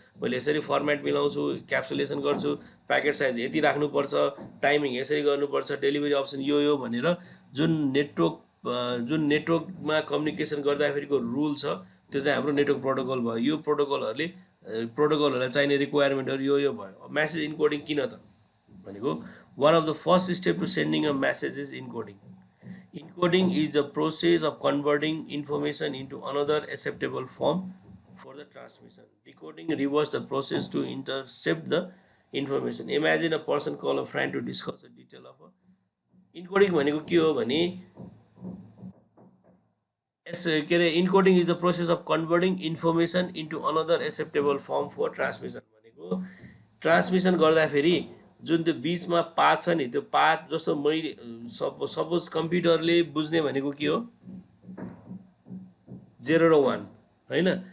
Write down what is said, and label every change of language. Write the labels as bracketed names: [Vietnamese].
[Nepali] मैले यसरी फर्मेट मिलाउँछु, क्याप्सुलेसन गर्छु, प्याकेट साइज यति राख्नुपर्छ, टाइमिङ यसरी गर्नुपर्छ, डेलिभरी अप्सन यो भनेर जुन नेटवर्कमा कम्युनिकेसन गर्दाखेरिको रुल छ त्यो चाहिँ हाम्रो नेटवर्क प्रोटोकल भयो। यो प्रोटोकलहरूलाई चाहिने रिक्वायरमेन्टहरू यो भयो। [English] message encoding [Nepali] किन त भनेको [English] One of the first step to sending a message is encoding. Encoding is the process of converting information into another acceptable form for the transmission. Decoding reverses the process to intercept the information. Imagine a person call a friend to discuss the detail of a encoding [Nepali] भनेको के हो भने के अरे [English] encoding is the process of converting information into another acceptable form for transmission। [Nepali] भनेको transmission गर्दाखेरि जुन त्यो बिचमा पाथ छ नि, त्यो पाथ जस्तो मैले सपोज कम्प्युटरले बुझ्ने भनेको के हो 0 र 1 होइन।